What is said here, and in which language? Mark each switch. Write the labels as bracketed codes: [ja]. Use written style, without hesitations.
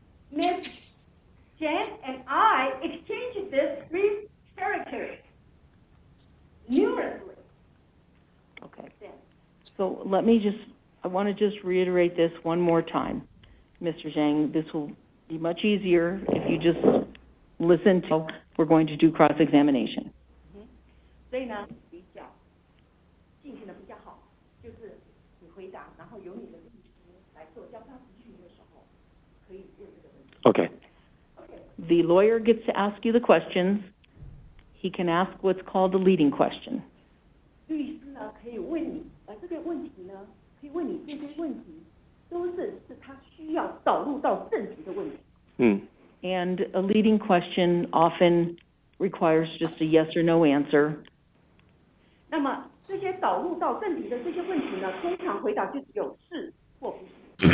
[en] Miss Zheng and I exchanged these 3 characters numerously. Okay. So I want to just reiterate this one more time. Mr. Zheng, this will be much easier if you just listen to, we're going to do cross-examination. [zh] 所以呢，比较进行的比较好，就是你回答，然后由你的律师来做交叉咨询的时候，可以问这个问题。 [en] Okay. The lawyer gets to ask you the questions. He can ask what's called the leading question. [zh] 律师呢可以问你，这个问题呢，可以问你这些问题，都是他需要导入到正题的问题。 [en] And a leading question often requires just a yes or no answer. [zh] 那么这些导入到正题的这些问题呢，通常回答就只有是或不是。